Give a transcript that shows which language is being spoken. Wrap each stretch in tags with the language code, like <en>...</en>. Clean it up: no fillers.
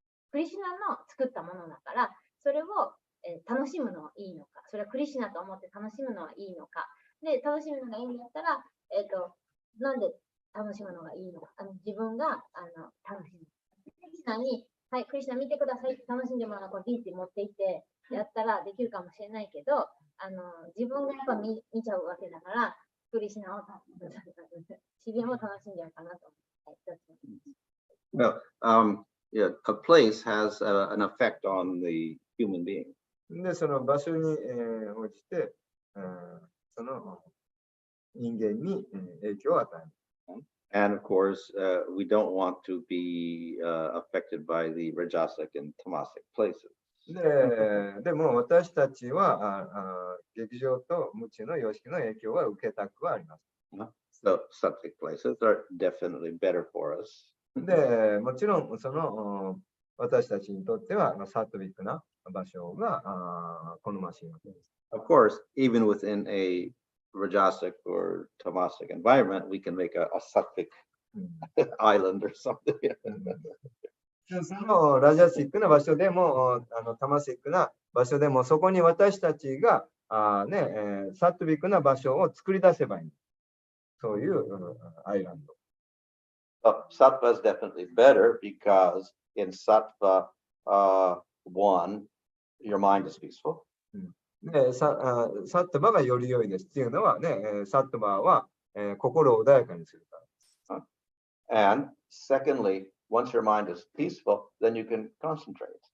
<ja>クリシュナの作ったものだから、それを、楽しむのはいいのか、それはクリシュナと思って楽しむのはいいのか、で、楽しむのがいいんだったら、なんで楽しむのがいいのか、自分が楽しむ。クリシュナに、はい、クリシュナ見てくださいって楽しんでもらうのをこうディーって持っていってやったらできるかもしれないけど、自分がやっぱ見ちゃうわけだから、クリシュナを自然を楽しんじゃうかなと思って。</ja> <en>Well, yeah, a place has an effect on the human being.</en> <ja>で、その場所に、応じて、その人間に、影響を与える。</ja> <en>And of course, we don't want to be affected by the Rajasic and Tamasic places.</en> <ja>でも私たちは劇場と無知の様式の影響は受けたくはあります。</ja> <en>So subject places are definitely better for us.</en> <ja>で、もちろんその私たちにとってはサトビックな場所が好ましいわけです。</ja> <en>Of course, even within a Rajasic or Tamasic environment, we can make a sattvic island or something.</en> <ja>でそのラジャシックな場所でもタマシックな場所でもそこに私たちがサトビックな場所を作り出せばいい。そういうアイランド。</ja> <en>Sattva is definitely better because in Sattva 1, your mind is peaceful.</en> <ja>でサットバがより良いですっていうのはね、サットバは、心を穏やかにするから。</ja> <en>And secondly, once your mind is peaceful, then you can concentrate.</en>